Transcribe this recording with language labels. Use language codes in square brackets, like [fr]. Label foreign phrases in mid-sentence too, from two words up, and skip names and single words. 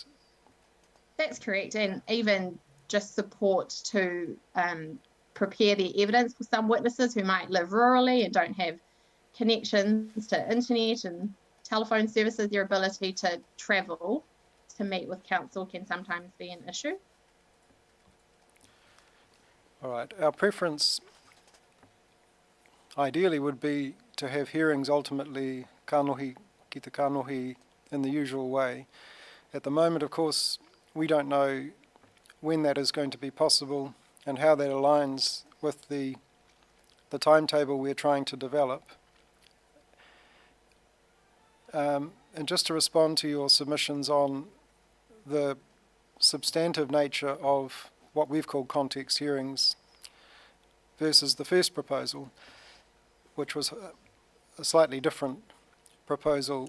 [en] That's correct, and even just support to prepare the evidence for some witnesses who might live rurally and don't have connections to internet and telephone services. Their ability to travel to meet with counsel can sometimes be an issue. All right. Our preference ideally would be to have hearings ultimately [mi] kanohi ki te kanohi [en] in the usual way. At the moment, of course, we don't know when that is going to be possible and how that aligns with the timetable we're trying to develop. And just to respond to your submissions on the substantive nature of what we've called context hearings versus the first proposal, which was a slightly different proposal.